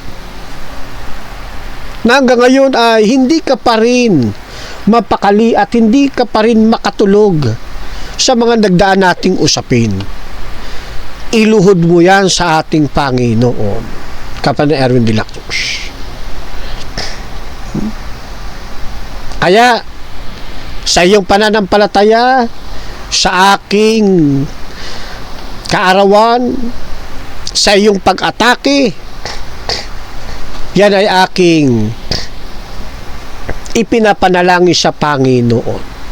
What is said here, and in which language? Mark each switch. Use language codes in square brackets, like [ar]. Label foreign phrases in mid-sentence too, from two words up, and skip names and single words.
[tl] Na hanggang ngayon ay hindi ka pa rin mapakali at hindi ka pa rin makatulog sa mga nagdaan nating usapin. Iluhod mo yan sa ating Panginoon, Kapatid Erwin de la Cruz. Kaya sa iyong pananampalataya, sa aking kaarawan, sa iyong pag-atake, yan ay aking ipinapanalangin sa Panginoon.